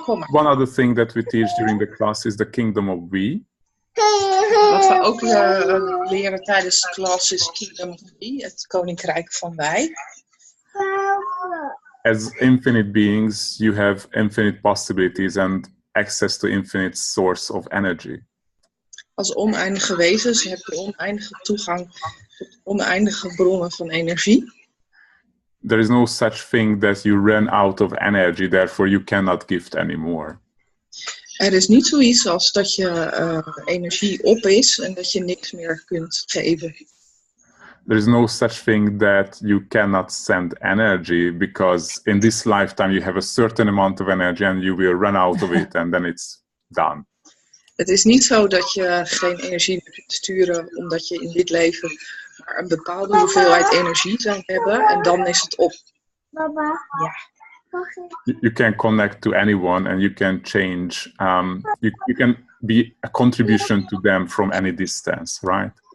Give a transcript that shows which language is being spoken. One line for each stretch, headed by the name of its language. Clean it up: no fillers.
English: One other thing that we teach during the class is the kingdom of we.
Dutch: Wat we ook leren tijdens de klas is Kingdom of We, het koninkrijk van wij.
English: As infinite beings, you have infinite possibilities and access to infinite source of energy.
Dutch: Als oneindige wezens heb je oneindige toegang tot oneindige bronnen van energie.
English: There is no such thing that you run out of energy, therefore you cannot gift anymore.
Dutch: Er is niet zoiets als dat je energie op is en dat je niks meer kunt geven.
English: There is no such thing that you cannot send energy, because in this lifetime you have a certain amount of energy and you will run out of it and then it's done.
Dutch: Het is niet zo dat je geen energie meer kunt sturen omdat je in dit leven maar een bepaalde hoeveelheid energie zou hebben en dan is het op. Baba. Ja.
English: You can connect to anyone and you can change, you can be a contribution to them from any distance, right?